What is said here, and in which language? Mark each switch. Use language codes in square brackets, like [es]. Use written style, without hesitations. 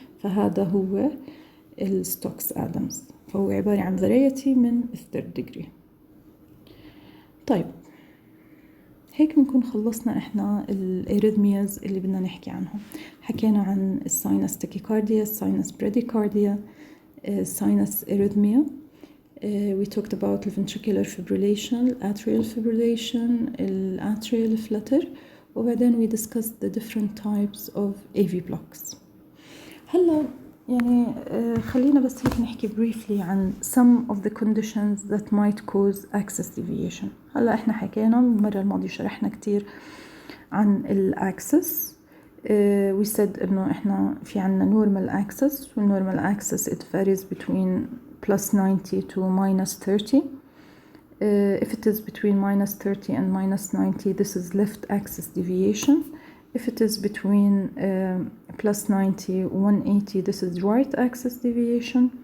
[ar] فهذا هو الستوكس آدمز، فهو عبارة عن variety من الثيرد degree. طيب هيك بنكون خلصنا احنا الاريثمياز اللي بدنا نحكي عنهم. حكينا عن الساينس تاكيكارديا، الساينس براديكارديا، الساينس اريثميا. [en] We talked about the ventricular fibrillation, atrial fibrillation, atrial flutter، [ar] وبعدين [en] we discussed the different types of AV blocks. [ar] هلا يعني خلينا بس هيك نحكي [en] briefly عن some of the conditions that might cause axis deviation. [ar] هلا احنا حكينا المرة الماضية شرحنا كتير عن الأكسس. [en] we said [ar] إنه إحنا في عنا [en] normal axis، والnormal axis it varies between plus 90 to minus 30. If it is between minus 30 and minus 90, this is left axis deviation. If it is between plus 90 180, this is right axis deviation.